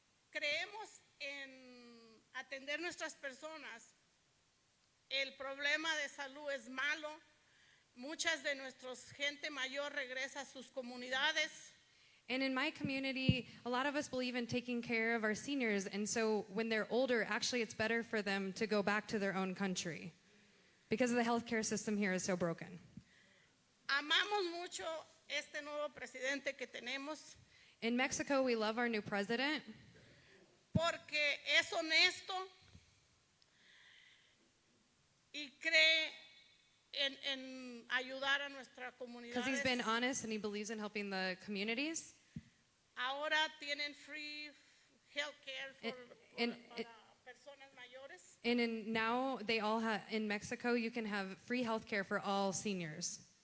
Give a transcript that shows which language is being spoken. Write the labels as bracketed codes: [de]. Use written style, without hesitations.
[es] Creemos en atender nuestras personas. El problema de salud es malo. Muchas de nuestros gente mayor regresa a sus comunidades. [en] And in my community, a lot of us believe in taking care of our seniors, and so when they're older, actually it's better for them to go back to their own country because the healthcare system here is so broken. [es] Amamos mucho este nuevo presidente que tenemos. [en] In Mexico, we love our new president [es] porque es honesto y cree en ayudar a nuestra comunidad. [en] because he's been honest and he believes in helping the communities. [es] Ahora tienen [en] free health care [es] para personas mayores. [en] And now they all have, in Mexico, you can have free health care for all seniors.